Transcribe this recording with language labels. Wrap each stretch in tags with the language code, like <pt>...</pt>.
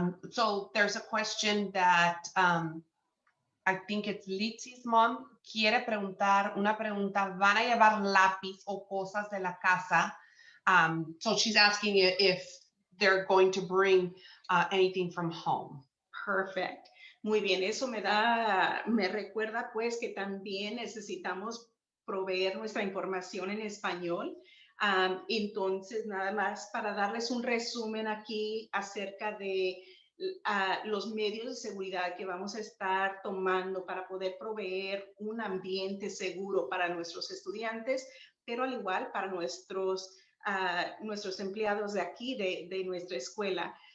<en>So there's a question that I think it's Litsy's mom</en> <es>quiere preguntar una pregunta. ¿Van a llevar lápiz o cosas de la casa?</es> <en>So she's asking if they're going to bring anything from home. Perfect.</en> <es>Muy bien, eso me recuerda pues que también necesitamos proveer nuestra información en español. Entonces, nada más para darles un resumen aquí acerca de los medios de seguridad que vamos a estar tomando para poder proveer un ambiente seguro para nuestros estudiantes, pero al igual para nuestros empleados de aquí, de nuestra escuela.</es>